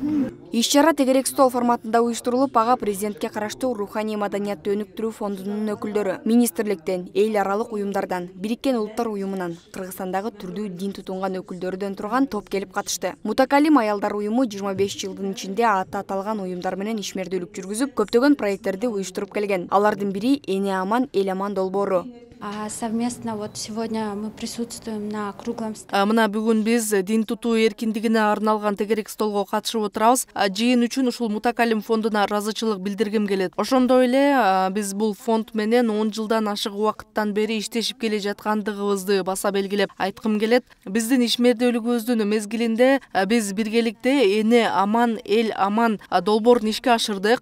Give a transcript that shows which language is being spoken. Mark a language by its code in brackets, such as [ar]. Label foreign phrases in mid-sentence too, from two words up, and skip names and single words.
[ky] Иш-чара тегерек стол форматында уюштурулуп, ага президентке караштуу Руханий маданиятты өнүктүрүү фондунун өкүлдөрү, министрликтен, эл аралык уюмдардан, Бириккен Улуттар уюмунан, Кыргызстандагы түрдүү дин тутунган өкүлдөрүдөн турган топ келип катышты. Мутакалим аялдар уюму 25 жылдын ичинде аты аталган уюмдар менен ишмердүүлүк жүргүзүп, көптөгөн проекттерди уюштуруп келген. Алардын бири Эне аман, эл аман долбоору. [ru] Совместно вот сегодня мы присутствуем на круглом столе. [ky] Мына бүгүн биз дин тутуу эркиндигине арналган тегерек столго катышып отурабыз. Жыйын үчүн ушул Мутакалим фондуна ыраазычылык билдиргим келет. Ошондой эле биз бул фонд менен 10 жылдан ашык убакыттан бери иштешип келе жаткандыгыбызды баса белгилеп айткым келет. Биздин ишмердүүлүгүбүздүн мезгилинде биз биргеликте Эне аман, эл аман долбоорун ишке ашырдык.